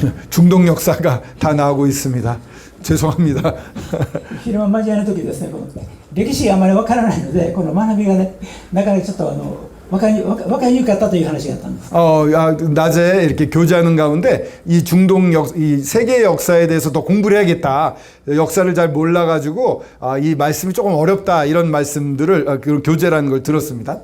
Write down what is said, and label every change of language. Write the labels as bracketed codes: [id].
[ko] 중동 역사가 다 나오고 있습니다. 죄송합니다. [ja] 昼間交わる時ですね、この歴史があまりわからないので、この学びがね、なかなかちょっと分かりにくかったという話があったんです。 [ko] 낮에 이렇게 교제하는 가운데 이 이 세계 역사에 대해서 더 공부를 해야겠다. 역사를 잘 몰라가지고 이 말씀이 조금 어렵다 이런 말씀들을 교제라는 걸 들었습니다.